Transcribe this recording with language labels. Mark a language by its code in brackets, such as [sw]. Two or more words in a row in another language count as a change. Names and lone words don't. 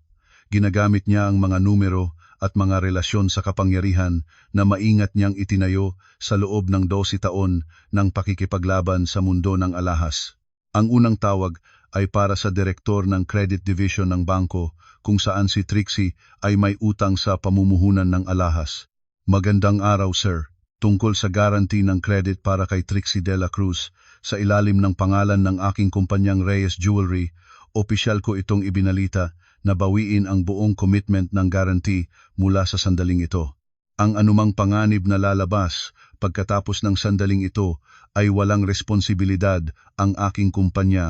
[tl] Ginagamit niya ang mga numero at mga relasyon sa kapangyarihan na maingat niyang itinayo sa loob ng 12 taon ng pakikipaglaban sa mundo ng alahas. Ang unang tawag ay para sa direktor ng [en] credit division [tl] ng bangko, kung saan si Trixie ay may utang sa pamumuhunan ng alahas. Magandang araw, sir. Tungkol sa guarantee ng credit para kay Trixie de la Cruz sa ilalim ng pangalan ng aking kumpanyang Reyes Jewelry, opisyal ko itong ibinalita na bawiin ang buong commitment ng guarantee mula sa sandaling ito. Ang anumang panganib na lalabas pagkatapos ng sandaling ito ay walang responsibilidad ang aking kumpanya.